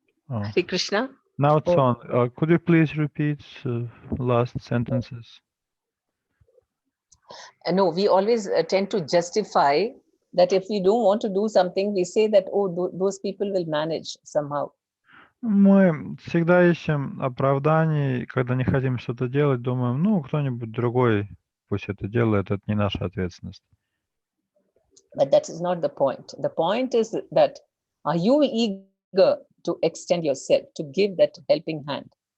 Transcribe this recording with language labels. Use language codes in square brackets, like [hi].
[en] Oh. Hare Krishna. Now it's on. Could you please repeat last sentences? No, we always tend to justify that if we don't want to do something, we say that, oh, those people will manage somehow. [ru] Мы всегда ищем оправданий, когда не хотим что-то делать, думаем, ну, кто-нибудь другой пусть это делает, это не наша ответственность. [en] But that is not the point. The point is that, are you eager to extend yourself, to give that helping hand?